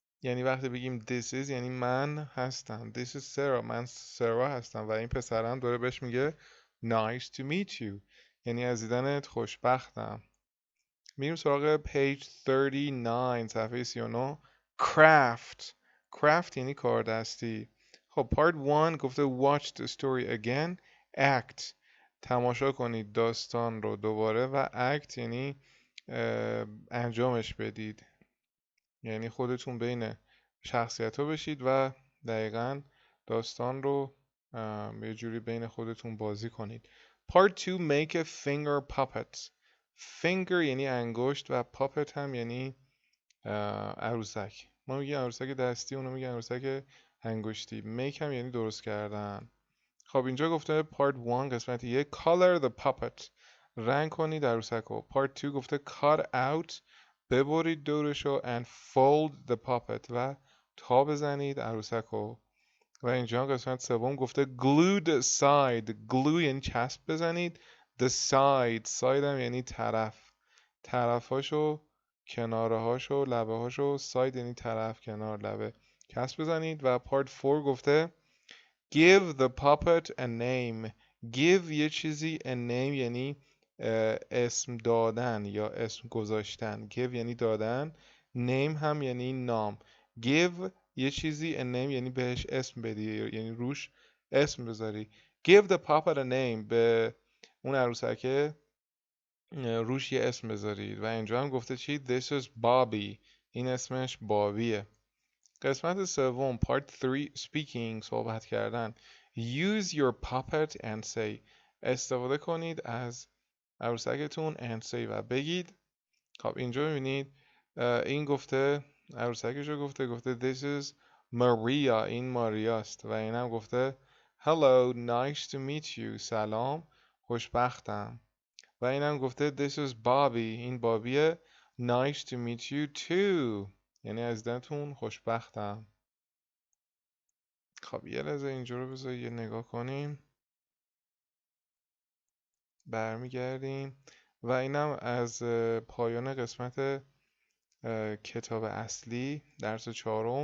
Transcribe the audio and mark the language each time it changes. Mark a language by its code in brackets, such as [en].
[fa] یعنی وقتی بگیم [en] this is [fa] یعنی من هستم. [en] This is Sarah. [fa] من سارا هستم و این پسرم داره بهش میگه [en] nice to meet you. [fa] یعنی از دیدنت خوشبختم. میریم سراغ page 39 صفحه 39. [en] craft. [fa] craft یعنی کاردستی. [en] خب part 1 گفته watch the story again. [fa] act تماشا کنید داستان رو دوباره و act یعنی انجامش بدید. یعنی خودتون بین شخصیت ها بشید و دقیقا داستان رو یه جوری بین خودتون بازی کنید. [en] Part 2 make a finger puppet. [fa] finger یعنی انگشت و puppet هم یعنی عروسک. ما میگیم عروسک دستی، اونا میگن عروسک انگشتی. make هم یعنی درست کردن. خب اینجا گفته part 1 قسمت 1 [en] color the puppet. [fa] رنگ کنید عروسک رو. part 2 گفته [en] cut out [fa] ببرید دورشو [en] and fold the puppet [fa] و تا بزنید عروسک رو. و اینجا قسمت سوم گفته [en] glue the side. [fa] glue یعنی چسب بزنید. [en] the side [fa] هم یعنی طرفاشو کناره هاشو لبه هاشو. side یعنی طرف کنار لبه چسب بزنید. [en] و part 4 گفته give the puppet a name. [fa] give یه چیزی [en] a name [fa] یعنی اسم دادن یا اسم گذاشتن. give یعنی دادن. name هم یعنی نام. give یه چیزی a name یعنی بهش اسم بدی یعنی روش اسم بذاری. [en] give the puppet a name [fa] به اون عروسکه روش یه اسم بذارید. و اینجا هم گفته چی؟ [en] this is Bobby. [fa] این اسمش بابیه. قسمت سوم part 3 speaking صحبت کردن. [en] use your puppet and say. [fa] استفاده کنید از عروسکتون [en] and say [fa] و بگید. خب اینجا میبینید این گفته عروسکشو گفته [en] this is Maria. [fa] این ماریاست. و این هم گفته [en] hello nice to meet you. [fa] سلام خوشبختم. و این هم گفته [en] this is Bobby. [fa] این بابیه [en] nice to meet you too. [fa] یعنی از دیدنتون خوشبختم. خب یه لحظه اینجا رو بذار یه نگاه کنیم. برمیگردیم و اینم از پایان قسمت کتاب اصلی درس 4.